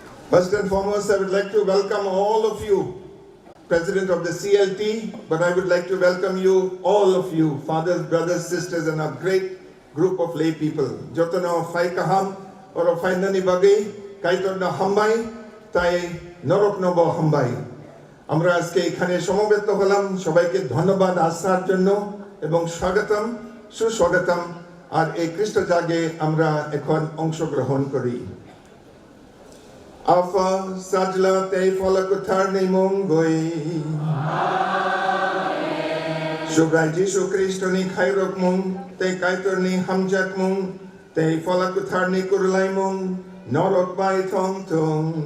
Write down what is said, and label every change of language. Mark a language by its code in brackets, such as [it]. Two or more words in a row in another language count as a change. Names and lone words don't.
[en] First and foremost, I would like to welcome all of you, President of the CLT, but I would like to welcome you, all of you, fathers, brothers, sisters, and a great group of lay people. [trp] Joto no fai kaham, or Khwlainani bagai, kaitor no hambai, tai Norok no bo hambai. [bn] আমরা আজকে এখানে সমবেত হলাম সবাইকে ধন্যবাদ আসার জন্য এবং স্বাগতম সুস্বাগতম আর এই খ্রিস্ট জাগে আমরা এখন অংশগ্রহণ করি [trp] আফা সাজলা তে ফলকুথার নিমঙ্গই সুব্রাই যিশু খ্রিস্ট নি খাইরক মুং তে কাইতর নি হামজাক মুং তে ফলকুথার নি কুরলাই মুং নরক বাই থং থং